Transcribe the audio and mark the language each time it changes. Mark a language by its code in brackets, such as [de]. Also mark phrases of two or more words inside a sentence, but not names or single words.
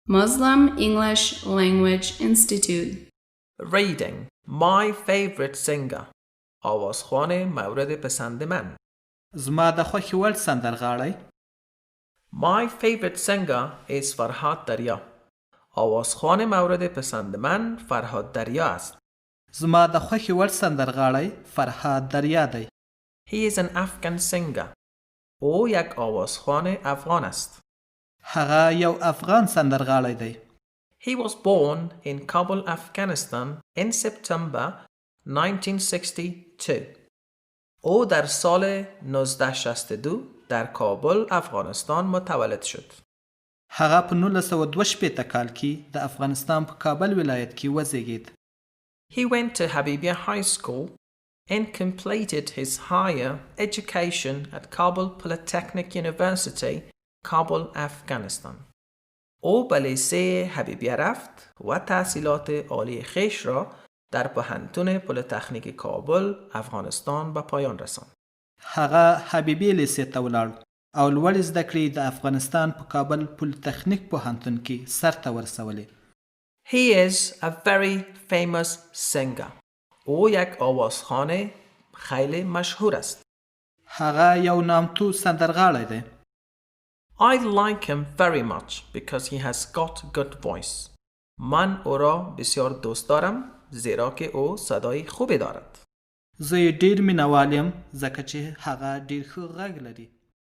[en] Muslim English Language Institute. Reading. My favorite singer. [fa] آوازخوان مورد پسند من. [ps] زما د خوښې وړ سندرغاړی. [en] My favorite singer is Farhad Darya. [fa] آوازخوان مورد پسند من فرهاد دریا است. [ps] زما د خوښې وړ سندرغاړی فرهاد دریا دی. [en] He is an Afghan singer. [fa] او یک آوازخوان افغان است. [ps] هغه یو افغان سندرغاړی دی. [en] He was born in Kabul Afghanistan in September 1962. [fa] او در سال 1962 در کابل افغانستان متولد شد. [ps] هغه په 1962 کال کې د افغانستان په کابل ولایت کې وزیږید. [en] He went to Habibia High School and completed his higher education at Kabul Polytechnic University, Kabul Afghanistan. [fa] او به لیسه حبیبیه رفت و تحصیلات عالی خویش را در پوهنتون پلیتکنیک کابل افغانستان به پایان رساند. [ps] هغه حبیبیه لیسه ته ولاړ او لوړ زده کړې د افغانستان په کابل پولیتخنیک پوهنتون کې سرته ورسولې. [en] He is a very famous singer. [fa] او یک آوازخوان خیلی مشهور است. [ps] هغه یو نامتو سندرغاړی دی. [en] I like him very much because he has got good voice. [fa] من او را بسیار دوست دارم زیرا که او صدای خوبی دارد. [ps] زه یې ډیر مینهوال یم ځکه چې هغه ډیر ښه غږ لري.